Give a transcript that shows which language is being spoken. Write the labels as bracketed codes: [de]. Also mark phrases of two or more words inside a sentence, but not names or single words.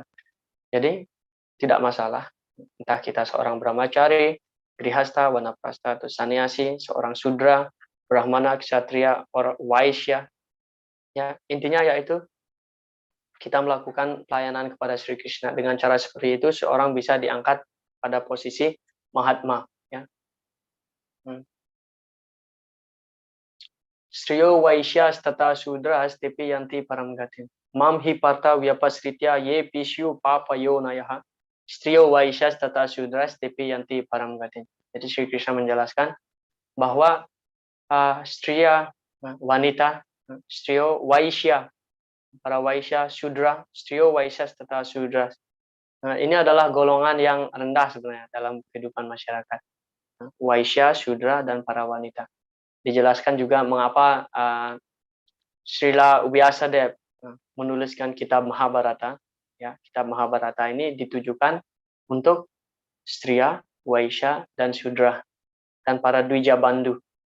[id] Jadi tidak masalah, entah kita seorang brahmachari, grihasta, wanaprastha, atau sannyasi, seorang sudra, brahmana, ksatria, or waisya. Ya, intinya yaitu kita melakukan pelayanan kepada Sri Krishna. Dengan cara seperti itu, seorang bisa diangkat pada posisi Mahatma. Ya. [sa] Striyo Vaishyas tata Sudras tepi yanti paramgatim. Mam hi parta vyapasritya ye pisyu papayo nayaha. Striyo Vaishyas tata Sudras tepi yanti paramgatim. [id] Jadi Sri Krishna menjelaskan bahwa striya, wanita, [sa] striyo Vaishya, para Vaishya, Sudra, striyo Vaishyas tata Sudras. [id] Ini adalah golongan yang rendah sebenarnya dalam kehidupan masyarakat. Vaishya, Sudra, dan para wanita. Dijelaskan juga mengapa Srila Vyasadeva menuliskan kitab Mahabharata. Ya, kitab Mahabharata ini ditujukan untuk Striya, Vaishya, dan Sudra, dan para [sa] Dwija Bandhu.